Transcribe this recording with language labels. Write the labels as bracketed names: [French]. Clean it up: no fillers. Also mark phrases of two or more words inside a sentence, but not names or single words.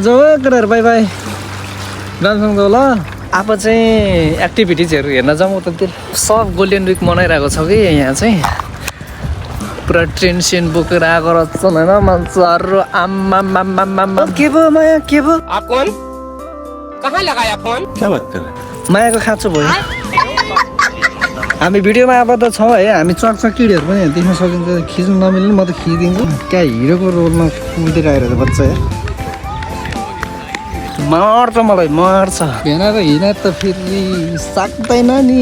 [Nepali] जाऊ केटाहरू, [English] bye bye. [Nepali] राम्रोसँग जाऊ ल। अब चाहिँ एक्टिभिटिजहरू हेर्न जाउँ उतातिर। सब [English] golden week [Nepali] मनाइरहेको छ कि यहाँ चाहिँ। पुरा ट्रेन सेन बोकेर आएको रहेछन् होइन मान्छेहरू। आम्मा के भयो माया, के भयो? [Hindi] आप कौन? कहाँ लगाया फोन? क्या बात कर रहे हैं? [Nepali] मायाको खाँचो भयो। हामी भिडियोमा आबद्ध छौँ है। हामी चकचक किडीहरू पनि देख्न सकिन्छ। खिच्नु नमिल्ने म त खिचिदिन्छु। क्या हिरोको रोलमा कुदेर आइरहेको बच्चा यार। मर्छ मलाई, मर्छ। भेना र हिँड त फेरि सक्दैन नि।